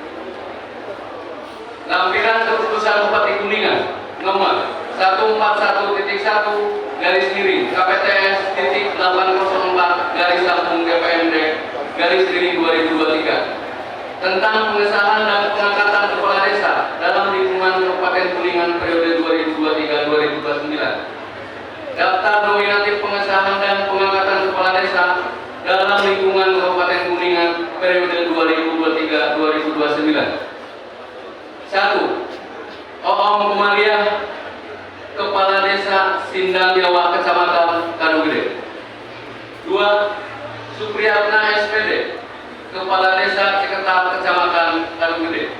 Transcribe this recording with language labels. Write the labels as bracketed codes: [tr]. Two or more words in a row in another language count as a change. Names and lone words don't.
[id] Lampiran keputusan Bupati Kuningan nomor 141.1-804-2023 tentang pengesahan dan pengangkatan kepala desa dalam lingkungan Kabupaten Kuningan periode 2023-2029. Daftar nominatif pengesahan dan pengangkatan kepala desa dalam lingkungan Kabupaten Kuningan periode 2023-2029. 1. Oom Kumaliah, Kepala Desa Sindang Jawa, Kecamatan Kadugede. 2. Supriyatna SPD, Kepala Desa Ciketak, Kecamatan Kadugede.